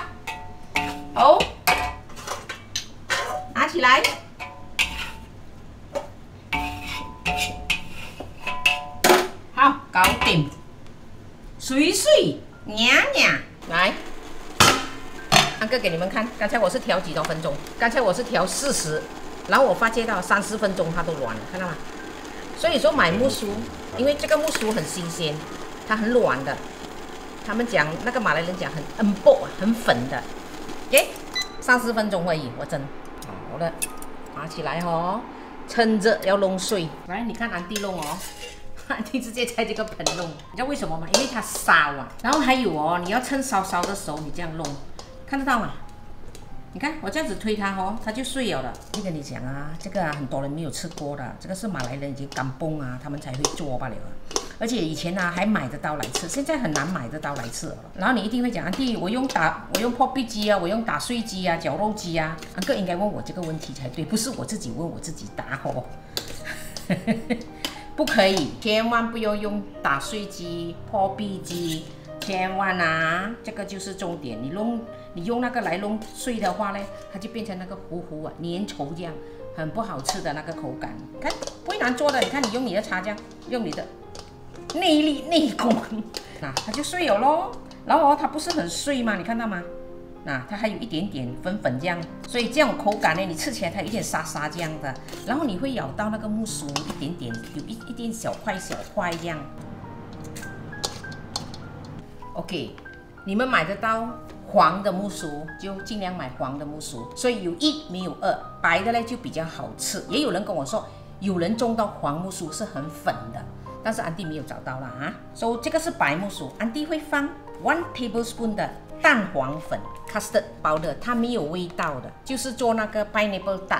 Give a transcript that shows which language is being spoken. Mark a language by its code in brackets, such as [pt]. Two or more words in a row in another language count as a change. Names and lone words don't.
[zh] 好，拿起來，好，搞掂，水水娘娘，來。安哥給你們看，剛才我是調幾多分鐘？剛才我是調40。然後我發覺到30分鐘它都軟了，看到嗎？所以說買木薯，因為這個木薯很新鮮，它很軟的。他們講那個馬來人講很薄很粉的。OK， 30分鐘而已，我蒸。好了，拿起來哦，趁着要弄碎。來，你看安迪弄哦，安迪直接在這個盆弄，你知道為什麼嗎？因為它燒啊。然後還有哦，你要趁燒燒的時候你這樣弄，看得到嗎？你看我這樣子推它哦，它就碎了的。我跟你講啊，這個啊很多人沒有吃過的，這個是馬來人已經甘崩啊，他們才會做罷了。而且以前啊還買得到來吃，現在很難買得到來吃了。然後你一定會講，安迪，我用破壁機啊，我用打碎機啊，絞肉機啊。安哥應該問我這個問題才對，不是我自己問我自己答哦。不可以，千萬不要用打碎機、破壁機。千萬啊，這個就是重點。你用那個來弄碎的話呢，它就變成那個糊糊啊、粘稠這樣，很不好吃的那個口感。看，不會難做的。你看，你用你的叉這樣，用你的內力內功，那它就碎了咯。然後它不是很碎嗎？你看到嗎？那它還有一點點粉粉這樣，所以這種口感呢，你吃起來它有一點沙沙這樣的。然後你會咬到那個木薯一點點，有一點小塊小塊這樣。OK， 你們買得到黃的木薯就盡量買黃的木薯，所以有1沒有2，白的呢就比較好吃。也有人跟我說有人种到黄木薯是很粉的，但是安迪没有找到啦啊。所以这个是白木薯，安迪会放1 tablespoon 的蛋黄粉 [en] custard powder， [zh] 它没有味道的，就是做那个 [en] pineapple tart。